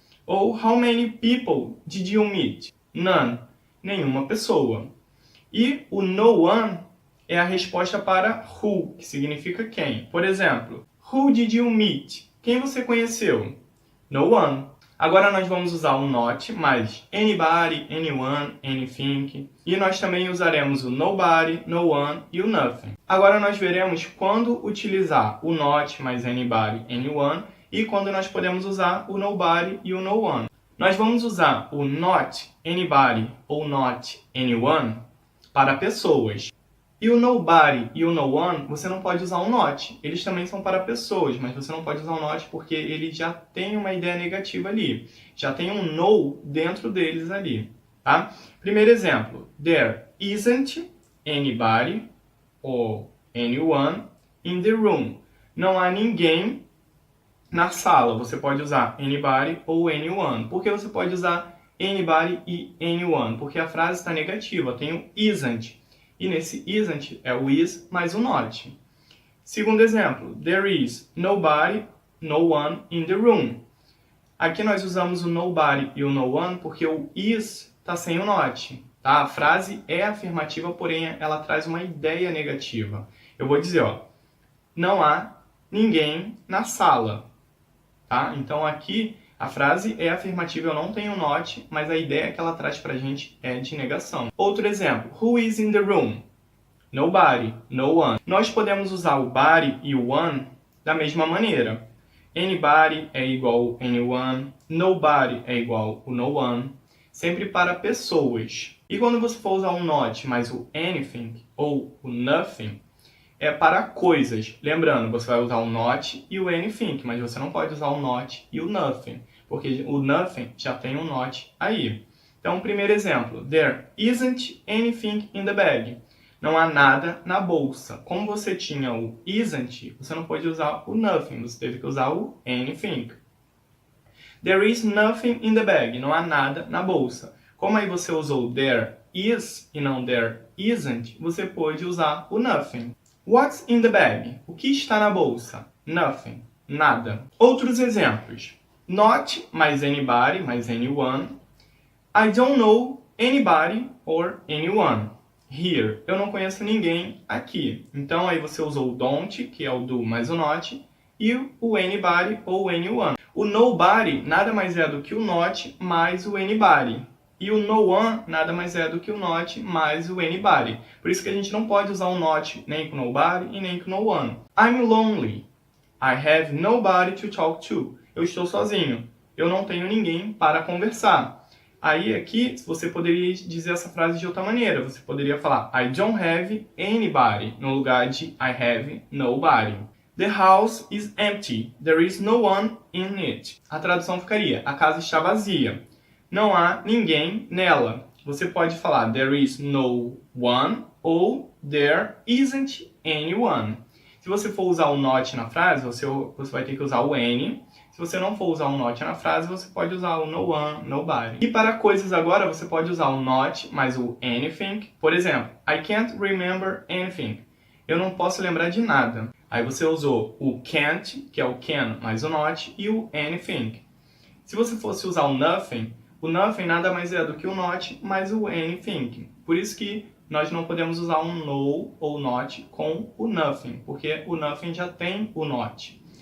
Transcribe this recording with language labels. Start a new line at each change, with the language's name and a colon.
English: Ou how many people did you meet?
Portuguese: None. Nenhuma pessoa. E o no one é a resposta para who, que significa quem. Por exemplo,
English: who did you meet?
Portuguese: Quem você conheceu? No one. Agora nós vamos usar o not mais anybody, anyone, anything. E nós também usaremos o nobody, no one e o nothing. Agora nós veremos quando utilizar o not mais anybody, anyone e quando nós podemos usar o nobody e o no one. Nós vamos usar o not anybody ou not anyone para pessoas. E o nobody e o no one, você não pode usar o not. Eles também são para pessoas, mas você não pode usar o not porque ele já tem uma ideia negativa ali. Já tem um no dentro deles ali, tá? Primeiro exemplo.
English: There isn't anybody or anyone in the room.
Portuguese: Não há ninguém na sala. Você pode usar anybody ou anyone. Por que você pode usar anybody e anyone? Porque a frase está negativa. Tem o isn't. E nesse isn't é o is mais o not. Segundo exemplo.
English: There is nobody, no one in the room.
Portuguese: Aqui nós usamos o nobody e o no one porque o is está sem o not. Tá? A frase é afirmativa, porém ela traz uma ideia negativa. Eu vou dizer, ó, não há ninguém na sala. Tá? Então aqui a frase é afirmativa, eu não tenho not, mas a ideia que ela traz pra gente é de negação. Outro exemplo.
English: Who is in the room? Nobody, no one.
Portuguese: Nós podemos usar o body e o one da mesma maneira. Anybody é igual anyone, nobody é igual o no one, sempre para pessoas. E quando você for usar o not mais o anything ou o nothing, é para coisas. Lembrando, você vai usar o not e o anything, mas você não pode usar o not e o nothing, porque o nothing já tem um not aí. Então, primeiro exemplo.
English: There isn't anything in the bag.
Portuguese: Não há nada na bolsa. Como você tinha o isn't, você não pode usar o nothing, você teve que usar o anything.
English: There is nothing in the bag.
Portuguese: Não há nada na bolsa. Como aí você usou there is e não there isn't, você pode usar o nothing.
English: What's in the bag?
Portuguese: O que está na bolsa? Nothing. Nada. Outros exemplos. Not mais anybody mais anyone.
English: I don't know anybody or anyone. Here.
Portuguese: Eu não conheço ninguém aqui. Então aí você usou o don't, que é o do mais o not, e o anybody ou anyone. O nobody nada mais é do que o not mais o anybody. E o no one nada mais é do que o not mais o anybody. Por isso que a gente não pode usar o not nem com nobody e nem com no one.
English: I'm lonely. I have nobody to talk to.
Portuguese: Eu estou sozinho. Eu não tenho ninguém para conversar. Aí aqui você poderia dizer essa frase de outra maneira. Você poderia falar
English: I don't have anybody
Portuguese: no lugar de
English: I have nobody. The house is empty. There is no one in it.
Portuguese: A tradução ficaria: a casa está vazia. Não há ninguém nela. Você pode falar
English: there is no one
Portuguese: ou
English: there isn't anyone.
Portuguese: Se você for usar o not na frase, você vai ter que usar o any. Se você não for usar o not na frase, você pode usar o no one, nobody. E para coisas agora, você pode usar o not mais o anything. Por exemplo,
English: I can't remember anything.
Portuguese: Eu não posso lembrar de nada. Aí você usou o can't, que é o can mais o not, e o anything. Se você fosse usar o nothing nada mais é do que o not mais o anything. Por isso que nós não podemos usar um no ou not com o nothing, porque o nothing já tem o not.